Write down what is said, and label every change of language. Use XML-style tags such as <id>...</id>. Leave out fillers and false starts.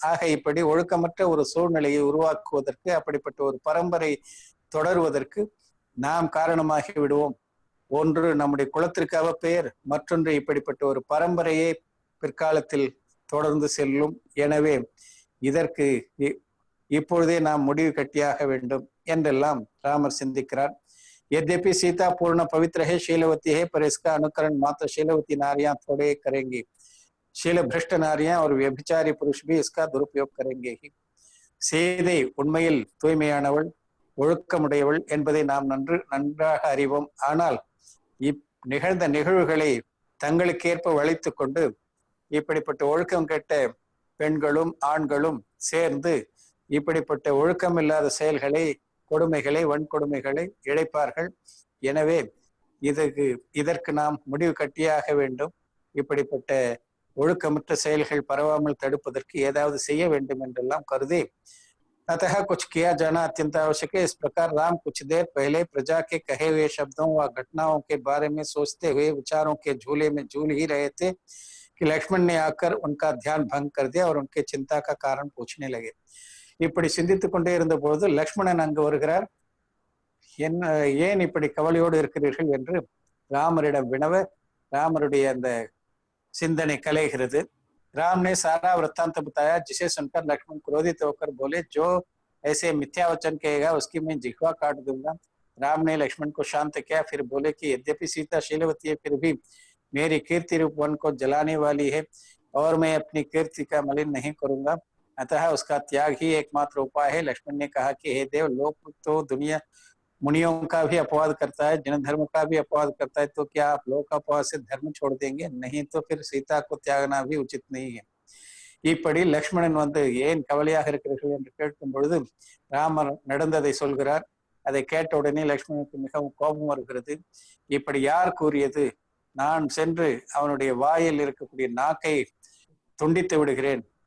<ta>ஆக இப்படி ஒழுக்கமற்ற ஒரு சூழ்நிலையை உருவாக்குவதற்கு, அப்படிப்பட்ட ஒரு பரம்பரை தொடருவதற்கு நாம் காரணமாகி விடுவோம். ஒன்று நம்முடைய குலத்திற்காக பெயர், மற்றொன்று இப்படிப்பட்ட ஒரு பரம்பரையை பிற்காலத்தில் தொடர்ந்து செல்லும். எனவே இதற்கு இப்பொழுதே நாம் முடிவு கட்டியாக வேண்டும் என்றெல்லாம் ராமர் சிந்திக்கிறார்.</ta> <hi>यद्यपि सीता पूर्ण पवित्र है, शीलवती है, पर इसका अनुकरण मात्र शीलवती नारियां थोड़े करेंगी. शील भ्रष्ट नारियां और व्यभिचारी पुरुष भी इसका दुरुपयोग करेंगे ही.</hi> <ta>சீதை உண்மையில் தூய்மையானவள், ஒழுக்கமுடையவள் என்பதை நாம் நன்றாக அறிவோம். ஆனால் நிகழ்ந்த நிகழ்வுகளை தங்களுக்கேற்ப வளைத்து கொண்டு இப்படிப்பட்ட ஒழுக்கம் கெட்ட பெண்களும் ஆண்களும் சேர்ந்து இப்படிப்பட்ட ஒழுக்கம் இல்லாத செயல்களை, கொடுமைகளை, வன்கொடுமைகளை இழைப்பார்கள். எனவே இதற்கு நாம் முடிவு கட்டியாக வேண்டும். இப்படிப்பட்ட ஒழுக்கமற்ற செயல்கள் பரவாமல் தடுப்பதற்கு ஏதாவது செய்ய வேண்டும் என்றெல்லாம் கருதி</ta> <hi>अतः कुछ किया जाना अत्यंत आवश्यक है. इस प्रकार राम कुछ देर पहले प्रजा के कहे हुए शब्दों व घटनाओं के बारे में सोचते हुए विचारों के झूले में झूल ही रहे थे कि लक्ष्मण ने आकर उनका ध्यान भंग कर दिया और उनके चिंता का कारण पूछने लगे.</hi> <ta>இப்படி சிந்தித்துக் கொண்டே இருந்த பொழுது லக்ஷ்மணன் அங்கு வருகிறார். ஏன் இப்படி கவலையோடு இருக்கிறீர்கள் என்று ராமரிடம் வினவ ராமருடைய அந்த சிந்தனை கலைகிறது.</ta> <hi>राम ने सारा वृत्तांत बताया, जिसे सुनकर लक्ष्मण क्रोधित होकर बोले, जो ऐसे मिथ्या वचन कहेगा उसकी मैं जिह्वा काट दूंगा. राम ने लक्ष्मण को शांत किया, फिर बोले कि यद्यपि सीता शीलवती है, फिर भी मेरी कीर्ति रूप वन को जलाने वाली है और मैं अपनी कीर्ति का मलिन नहीं करूंगा. अतः उसका त्याग ही एकमात्र उपाय है. लक्ष्मण ने कहा कि हे देव, लोग तो दुनिया मुनियों का भी अपवाद करता है, जन धर्म का भी अपवाद करता है, तो क्या आप लोग अपवाद से धर्म छोड़ देंगे? नहीं तो फिर सीता को त्यागना भी उचित नहीं है.</hi> <ta>இப்படி லக்ஷ்மணன் வந்து ஏன் கவலையாக இருக்கிறீர்கள் என்று கேட்கும் பொழுது ராமர் நடந்ததை சொல்கிறார். அதை கேட்ட உடனே லக்ஷ்மணனுக்கு மிகவும் கோபம் வருகிறது. இப்படி யார் கூறியது? நான் சென்று அவனுடைய வாயில் இருக்கக்கூடிய நாக்கை துண்டித்து விடுகிறேன்.</ta>